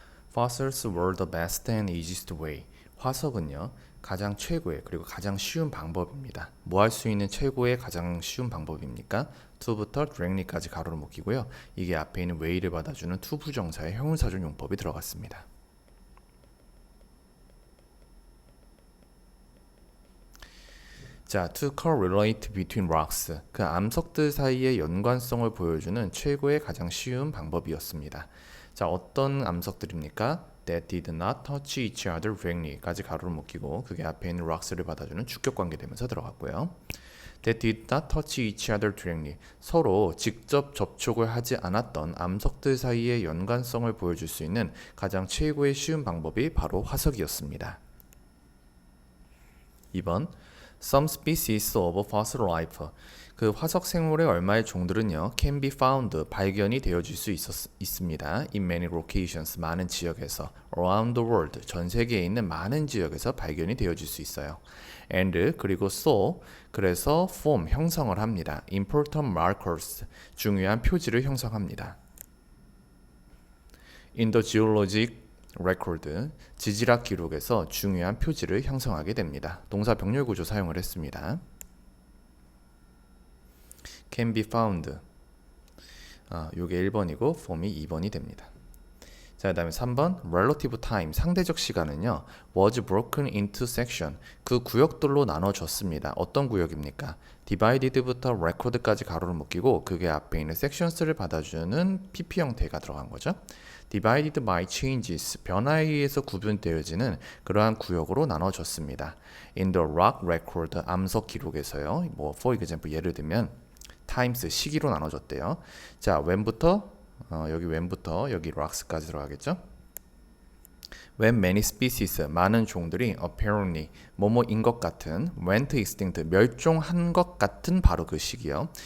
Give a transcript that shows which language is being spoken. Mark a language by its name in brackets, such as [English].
[English] Fossils were the best and easiest way. [Korean] 화석은요, 가장 최고의 그리고 가장 쉬운 방법입니다. 뭐 할 수 있는 최고의 가장 쉬운 방법입니까? to부터 directly까지 가로로 묶이고요. 이게 앞에 있는 way를 받아주는 to 부정사의 형용사적 용법이 들어갔습니다. [English] 자, to correlate between rocks. [Korean] 그 암석들 사이의 연관성을 보여주는 최고의 가장 쉬운 방법이었습니다. 자, 어떤 암석들입니까? [English] That did not touch each other directly [Korean] 까지 가로로 묶이고 그게 앞에 있는 rocks를 받아주는 주격 관계 되면서 들어갔고요. [English] That did not touch each other directly. [Korean] 서로 직접 접촉을 하지 않았던 암석들 사이의 연관성을 보여줄 수 있는 가장 최고의 쉬운 방법이 바로 화석이었습니다. [English] 2번 Some species of fossil life. [Korean] 그 화석 생물의 얼마의 종들은요, [English] can be found, [Korean] 발견이 되어질 수 있습니다. [English] In many locations, [Korean] 많은 지역에서, [English] around the world, [Korean] 전 세계에 있는 많은 지역에서 발견이 되어질 수 있어요. And, 그리고 so, 그래서 form, 형성을 합니다. [English] Important markers, [Korean] 중요한 표지를 형성합니다. [English] In the geologic record, [Korean] 지질학 기록에서 중요한 표지를 형성하게 됩니다. 동사 병렬 구조 사용을 했습니다. [English] can be found. [Korean] 요게 1번이고 form이 2번이 됩니다. [English] 자, [Korean] 그다음에 3번 [English] relative time, [Korean] 상대적 시간은요, [English] was broken into section. [Korean] 그 구역들로 나눠졌습니다. 어떤 구역입니까? divided부터 record까지 가로로 묶이고 그게 앞에 있는 sections를 받아주는 PP 형태가 들어간 거죠. [English] divided by changes, [Korean] 변화에 의해서 구분되어지는 그러한 구역으로 나눠졌습니다. [English] in the rock record, [Korean] 암석 기록에서요. 뭐 [English] for example [Korean] 예를 들면 times, 시기로 나눠졌대요. 자, when부터 when부터 여기 rocks까지 들어가겠죠. [English] When many species, [Korean] 많은 종들이 apparently, 뭐뭐인 것 같은, [English] went extinct, [Korean] 멸종한 것 같은 바로 그 시기요.